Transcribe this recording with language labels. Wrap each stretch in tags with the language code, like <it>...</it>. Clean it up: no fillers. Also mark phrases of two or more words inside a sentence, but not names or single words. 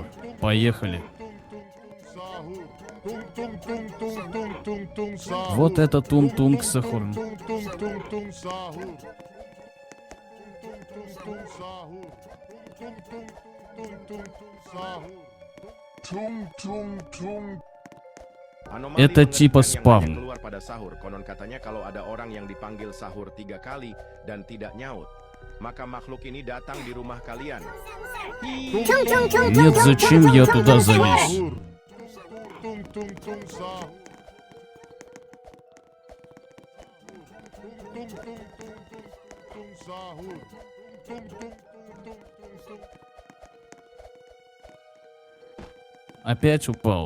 <ru>Поехали. Вот это Тунг Тунг Сахур.</ru> <id>Anomali</id> <ru>Это типа</ru> <id>mengerikan yang hanya</id> <ru>спавн.</ru> <id>keluar pada sahur. Konon katanya kalau ada orang yang dipanggil sahur 3 kali dan tidak nyaut, maka makhluk ini datang di rumah kalian.</id> <ru>Нет, зачем я туда залез? Опять упал.</ru>